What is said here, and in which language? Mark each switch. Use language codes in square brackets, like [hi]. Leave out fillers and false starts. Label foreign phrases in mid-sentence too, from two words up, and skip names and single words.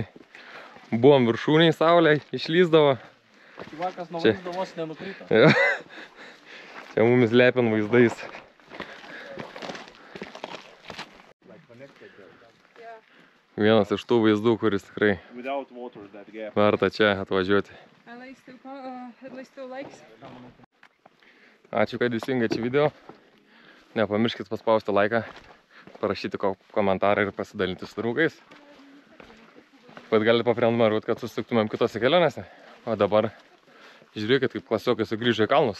[lt] Buvom viršūniai, saulė išlysdavo. Vakas nuo vaizdo vos nenukrito. Čia mumis lepin vaizdais. Vienas iš tų vaizdų, kuris tikrai verta čia atvažiuoti. [en] At least two likes. [lt] Ačiū, kad įsijungėt šį video. Nepamirškit paspausti laiką, parašyti komentarą ir pasidalinti su draugais. Bet galite paprenumeruoti, kad susitiktumėm kitose kelionėse. O dabar žiūrėkit, kaip klasiokai sugrįžo į kalnus.